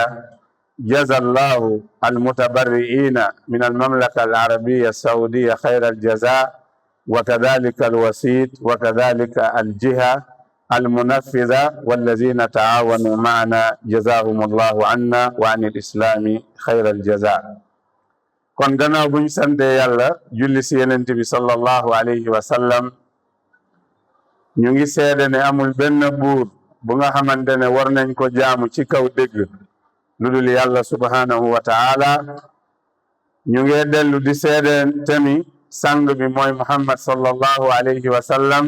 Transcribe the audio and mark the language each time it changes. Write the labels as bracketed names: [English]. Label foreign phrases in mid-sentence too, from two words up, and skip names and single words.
[Arabic] جزا الله المتبرعين من المملكة العربية السعودية خير الجزاء، وكذلك الوسيط وكذلك الجهة المنفذة والذين تعاونوا معنا جزاهم الله عنا وعن الإسلام خير الجزاء. [Wolof] kon gannaaw bu ñu sante yàlla julli si Yonent bi [Arabic] صلى الله عليه وسلم, [Wolof] ñu ngi seede ne amul benn buur bu nga xamante ne war nañ ko jaamu ci kaw dëgg lu dul yàlla [Arabic] سبحانه وتعالى. [Wolof] ñu ngi dellu di seede tami sang bi mooy Muhammad [Arabic] صلى الله عليه وسلم.